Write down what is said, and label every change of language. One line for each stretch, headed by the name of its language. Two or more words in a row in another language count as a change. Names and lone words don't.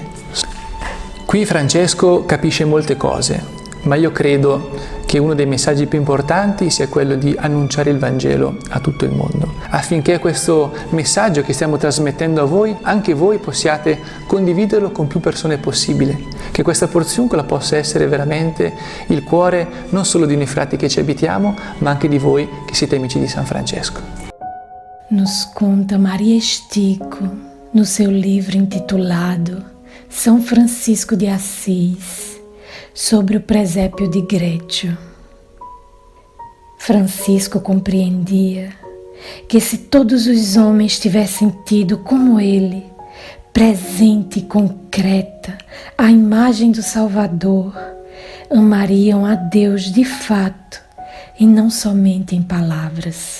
Italian: Qui Francesco capisce molte cose, ma io credo che uno dei messaggi più importanti sia quello di annunciare il Vangelo a tutto il mondo, affinché questo messaggio che stiamo trasmettendo a voi, anche voi possiate condividerlo con più persone possibile, che questa porziuncola possa essere veramente il cuore non solo di noi frati che ci abitiamo, ma anche di voi che siete amici di San Francesco.
Portuguese: Nos conta Maria Estico no seu livro intitulado São Francisco de Assis, sobre o presépio de Greccio. Francisco compreendia que se todos os homens tivessem tido como ele, presente e concreta, a imagem do Salvador, amariam a Deus de fato e não somente em palavras.